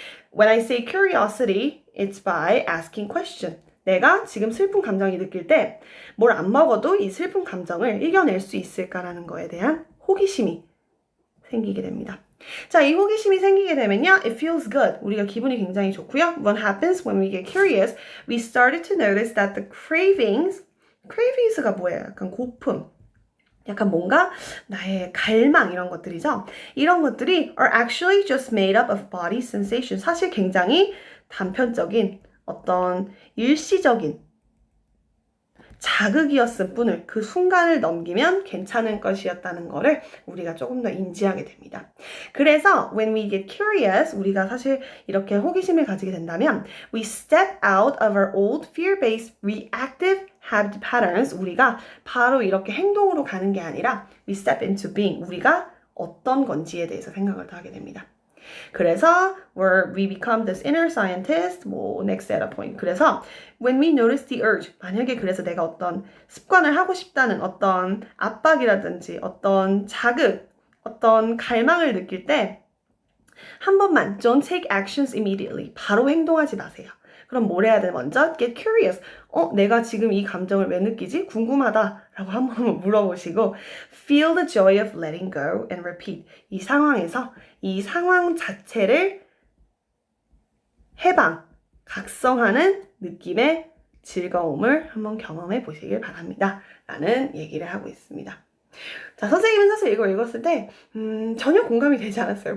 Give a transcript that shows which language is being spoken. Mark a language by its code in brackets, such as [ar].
[en] When I say curiosity, it's by asking questions. [ko] 내가 지금 슬픈 감정이 느낄 때 뭘 안 먹어도 이 슬픈 감정을 이겨낼 수 있을까라는 거에 대한 호기심이 생기게 됩니다. 자, 이 호기심이 생기게 되면요, [en] it feels good. [ko] 우리가 기분이 굉장히 좋고요. [en] What happens when we get curious? We started to notice that the cravings [ko] 가 뭐예요? 약간 고품, 약간 뭔가 나의 갈망 이런 것들이죠. 이런 것들이 [en] are actually just made up of body sensation. [ko] 사실 굉장히 단편적인 어떤 일시적인 자극이었을 뿐을 그 순간을 넘기면 괜찮은 것이었다는 거를 우리가 조금 더 인지하게 됩니다. [en] 그래서 when we get curious, [ko] 우리가 사실 이렇게 호기심을 가지게 된다면 [en] we step out of our old fear-based reactive habit patterns. [ko] 우리가 바로 이렇게 행동으로 가는 게 아니라 [en] we step into being. [ko] 우리가 어떤 건지에 대해서 생각을 더 하게 됩니다. [en] 그래서 we become this inner scientist, next data point. [ko] 그래서 [en] when we notice the urge, [ko] 만약에 그래서 내가 어떤 습관을 하고 싶다는 어떤 압박이라든지 어떤 자극, 어떤 갈망을 느낄 때 한 번만 [en] don't take actions immediately. [ko] 바로 행동하지 마세요. 그럼 뭘 해야 돼? [en] 먼저 get curious. [ko] 내가 지금 이 감정을 왜 느끼지? 궁금하다 라고 한번 물어보시고 [en] feel the joy of letting go and repeat. [ko] 이 상황에서 이 상황 자체를 각성하는 느낌의 즐거움을 한번 경험해 보시길 바랍니다. 라는 얘기를 하고 있습니다. 자, 선생님은 사실 이걸 읽었을 때 전혀 공감이 되지 않았어요.